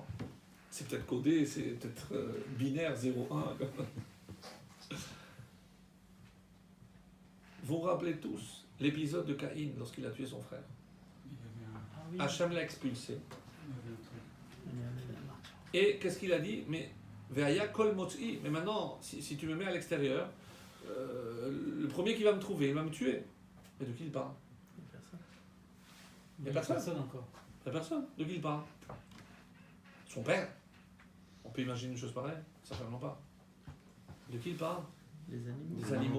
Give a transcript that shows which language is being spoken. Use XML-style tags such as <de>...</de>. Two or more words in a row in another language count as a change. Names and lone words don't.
<fr>C'est peut-être codé, c'est peut-être binaire 0-1. Vous vous rappelez tous l'épisode de Caïn lorsqu'il a tué son frère. Hachem l'a expulsé. Et qu'est-ce qu'il a dit?</fr> <he>Mais והיה כל מוצאי.</he> <fr>Mais maintenant, si tu me mets à l'extérieur, le premier qui va me trouver, il va me tuer. Mais de qui il parle? Il n'y a personne encore. Il n'y a personne. De qui il parle? Son père. On peut imaginer une chose pareille? Certainement pas. De qui il parle? Des animaux.</fr>